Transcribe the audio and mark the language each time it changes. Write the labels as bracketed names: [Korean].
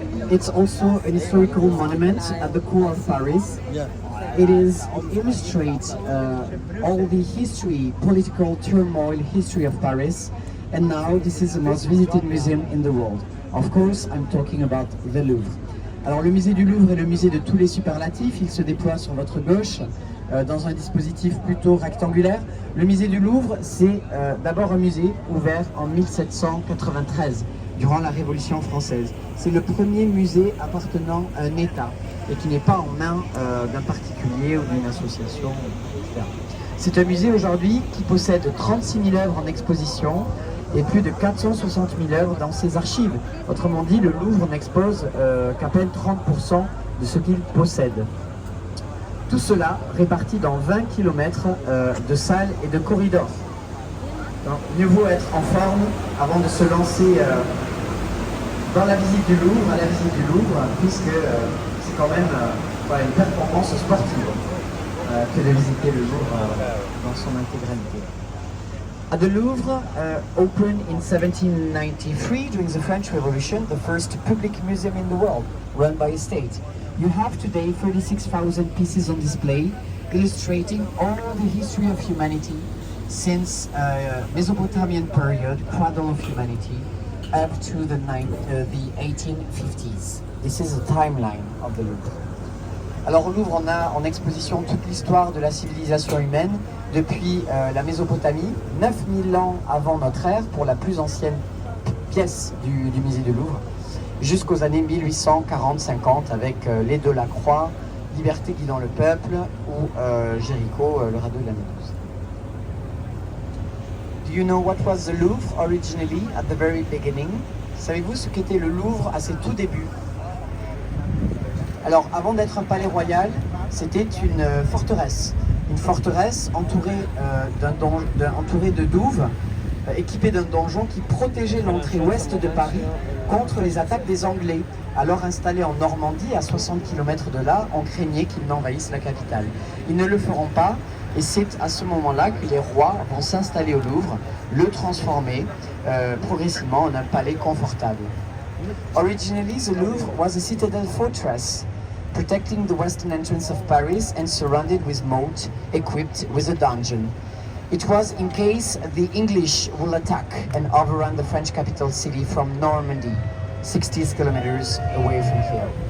[English] It's also an historical monument at the core of Paris. It illustrates all the history, political turmoil history of Paris. And now this is the most visited museum in the world. Of course, I'm talking about the Louvre. [French] Alors le musée du Louvre est le musée de tous les superlatifs. Il se déploie sur votre gauche dans un dispositif plutôt rectangulaire. Le musée du Louvre, c'est d'abord un musée ouvert en 1793, durant la Révolution française. C'est le premier musée appartenant à un État et qui n'est pas en main d'un particulier ou d'une association, etc. C'est un musée aujourd'hui qui possède 36 000 œuvres en exposition et plus de 460 000 œuvres dans ses archives. Autrement dit, le Louvre n'expose qu'à peine 30% de ce qu'il possède. Tout cela réparti dans 20 km de salles et de corridors. Donc, mieux vaut être en forme avant de se lancer dans la visite du Louvre, puisque c'est quand même une performance sportive que de visiter le Louvre dans son intégralité. [English] At the Louvre, opened in 1793 during the French Revolution, the first public museum in the world, run by a state. You have today 36,000 pieces on display, illustrating all the history of humanity since Mesopotamian period, cradle of humanity, up to the 1850s. This is the timeline of the Louvre. [French] Alors au Louvre, on a en exposition toute l'histoire de la civilisation humaine depuis la Mésopotamie, 9000 ans avant notre ère, pour la plus ancienne pièce du musée du Louvre, jusqu'aux années 1840-50 avec les Delacroix, Liberté guidant le peuple ou Géricault, le radeau de la Méduse. [English] Do you know what was the Louvre originally at the very beginning? [French] Savez-vous ce qu'était le Louvre à ses tout débuts? Alors, avant d'être un palais royal, c'était une forteresse entourée de douves, équipée d'un donjon qui protégeait l'entrée ouest de Paris contre les attaques des Anglais. Alors installés en Normandie, à 60 km de là, on craignait qu'ils n'envahissent la capitale. Ils ne le feront pas, Et c'est à ce moment-là que les rois vont s'installer au Louvre, le transformer progressivement en un palais confortable. [English] Originally, the Louvre was a citadel fortress, protecting the western entrance of Paris and surrounded with moat, equipped with a dungeon. It was in case the English will attack and overrun the French capital city from Normandy, 60 kilometers away from here.